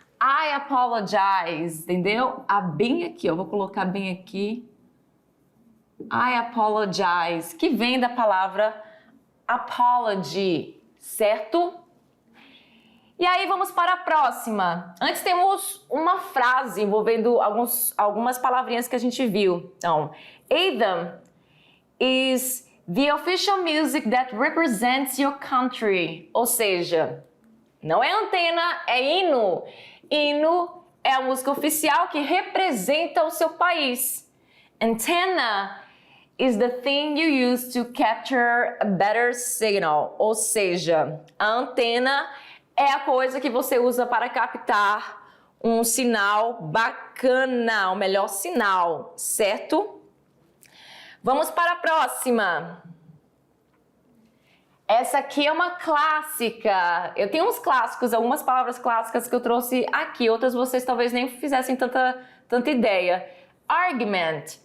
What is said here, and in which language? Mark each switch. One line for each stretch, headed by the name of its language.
English: I apologize,
Portuguese: entendeu? Bem aqui, eu vou colocar bem aqui.
English: I apologize,
Portuguese: que vem da palavra apology, certo? E aí vamos para a próxima. Antes temos uma frase envolvendo algumas palavrinhas que a gente viu.
English: Então, anthem is the official music that represents your country.
Portuguese: Ou seja, não é antena, é hino. Hino é a música oficial que representa o seu país.
English: Antenna is the thing you use to capture a better signal.
Portuguese: Ou seja, a antena é a coisa que você usa para captar um sinal bacana, o melhor sinal, certo? Vamos para a próxima. Essa aqui é uma clássica. Eu tenho uns clássicos, algumas palavras clássicas que eu trouxe aqui, outras vocês talvez nem fizessem tanta ideia. Argument.